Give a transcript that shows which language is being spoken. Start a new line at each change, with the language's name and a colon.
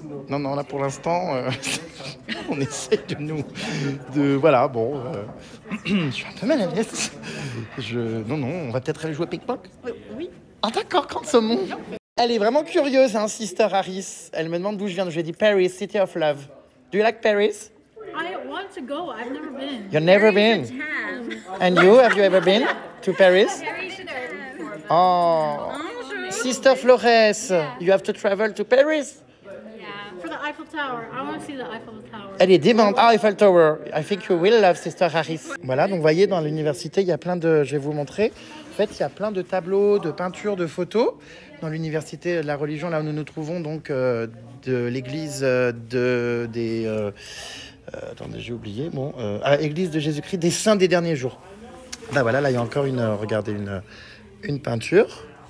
French: Non, là pour l'instant, on essaie voilà, bon, je suis un peu mal à l'aise. Non, on va peut-être aller jouer au ping-pong. Oui. Ah d'accord, quand saumon. Elle est vraiment curieuse, hein, Sister Harris. Elle me demande d'où je viens. Je lui ai dit Paris,
English: City of Love. Do you like Paris? I want to go. I've never been. You've never been? And you, have you ever been to Paris? Oh. Sister Flores, you have to travel to Paris? For the Eiffel Tower. I want to see the Eiffel Tower.
French: Elle est démente. Ah, Eiffel Tower.
English: I think you will love Sister Harris.
French: Voilà, donc vous voyez, dans l'université, il y a plein de... Je vais vous montrer. En fait, il y a plein de tableaux, de peintures, de photos. Dans l'université de la religion, là où nous nous trouvons, donc, de l'église attendez, j'ai oublié. Bon, église de Jésus-Christ des saints des derniers jours. Là, voilà, là, il y a encore regardez, une peinture.